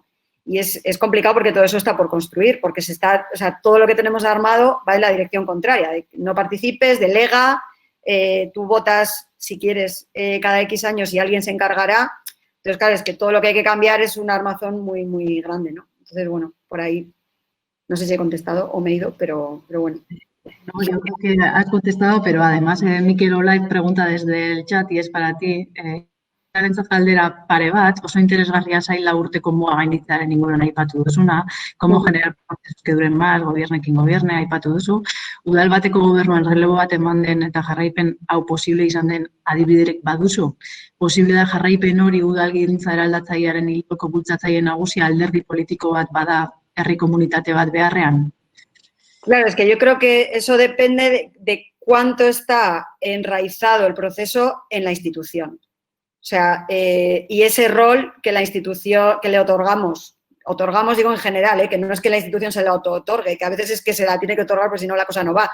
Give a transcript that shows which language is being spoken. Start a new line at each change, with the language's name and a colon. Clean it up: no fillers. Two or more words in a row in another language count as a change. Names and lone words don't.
Spanish: Y es complicado porque todo eso está por construir, porque o sea, todo lo que tenemos armado va en la dirección contraria, de no participes, delega, tú votas si quieres cada X años y alguien se encargará. Entonces, claro, es que todo lo que hay que cambiar es un armazón muy, muy grande, ¿no? Entonces, bueno, por ahí no sé si he contestado o me he ido, pero bueno. No, yo creo que has contestado, pero además Mikel Olait pregunta desde el chat y es para ti.
Basque: Zarentzat galdera pare bat, oso interesgarria zaila urteko muga gainditzearen inguruan aipatu duzuna,
Spanish: cómo generar procesos que duren más,
Basque: gobiernekin gobierne, aipatu duzu. Udal bateko gobernuan relebo bat eman den eta jarraipen hau posible izan den adibiderek baduzu. Posible da jarraipen hori udalgintza eraldatzailearen hiloko bultzatzaile nagusia alderdi politiko bat bada herri komunitate bat beharrean?
Spanish: Claro, es que yo creo que eso depende de cuánto está enraizado el proceso en la institución. O sea, y ese rol que la institución, que le otorgamos digo en general, que no es que la institución se la otorgue, que a veces es que se la tiene que otorgar porque si no la cosa no va.